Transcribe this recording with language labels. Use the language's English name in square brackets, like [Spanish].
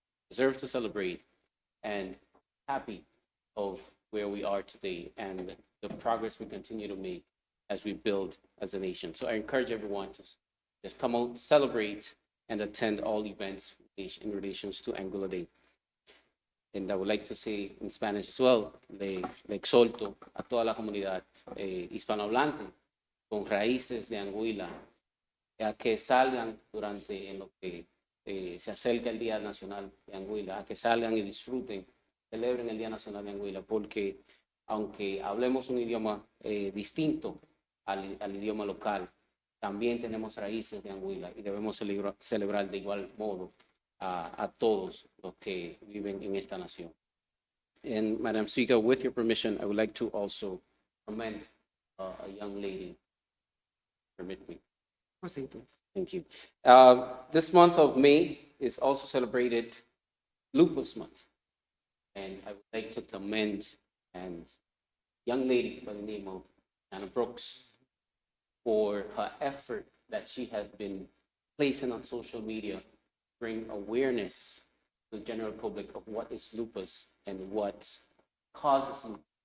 [English] Deserve to celebrate and happy of where we are today and the progress we continue to make as we build as a nation. So I encourage everyone to just come out, celebrate, and attend all events in relations to Anguilla Day. And I would like to say in Spanish as well, [Spanish] le exhorto a toda la comunidad hispanohablante con raíces de Anguilla a que salgan durante en lo que se acerca el Día Nacional de Anguilla, a que salgan y disfruten, celebren el Día Nacional de Anguilla, porque aunque hablemos un idioma distinto al idioma local, también tenemos raíces de Anguilla y debemos celebrar de igual modo a todos los que viven en esta nación. [English] And Madam Speaker, with your permission, I would like to also commend a young lady permit me. Proceed, please. Thank you. This month of May is also celebrated Lupus Month. And I would like to commend a young lady by the name of Anna Brooks for her effort that she has been placing on social media, bring awareness to the general public of what is lupus and what causes lupus.